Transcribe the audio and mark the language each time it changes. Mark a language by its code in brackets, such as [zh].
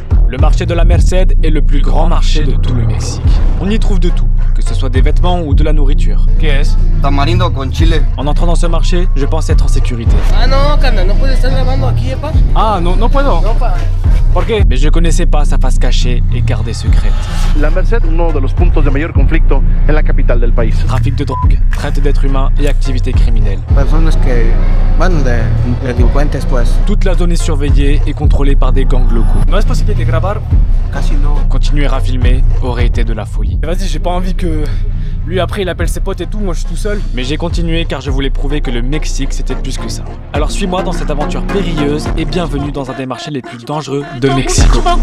[fr] Le marché de la Merced est le plus grand marché de tout le Mexique. On y trouve de tout, que ce soit des vêtements ou de la nourriture. Qu'est-ce? [es] Tamarindo con chile. [fr] En entrant dans ce marché, je pense être en sécurité. [es] Ah non, carnal, no puedes estar grabando aquí, ¿eh, pa? Ah, no puedo. No, pa. ¿Por qué? [fr] Mais je connaissais pas sa face cachée et gardée secrète. [es] La Merced, uno de los puntos de mayor conflicto en la capital del país. [fr] Trafic de drogue, traite d'êtres humains et activités criminelles. [es] Personas que, bueno, de delincuentes, pues. [fr] Toute la zone est surveillée et contrôlée par des gangs locaux. [es] No es posible de grabar. Casi no. [fr] Continuer à filmer aurait été de la folie. Vas-y, j'ai pas envie que lui après il appelle ses potes et tout, moi je suis tout seul. Mais j'ai continué car je voulais prouver que le Mexique c'était plus que ça. Alors suis-moi dans cette aventure périlleuse et bienvenue dans un des marchés les plus dangereux de Mexico.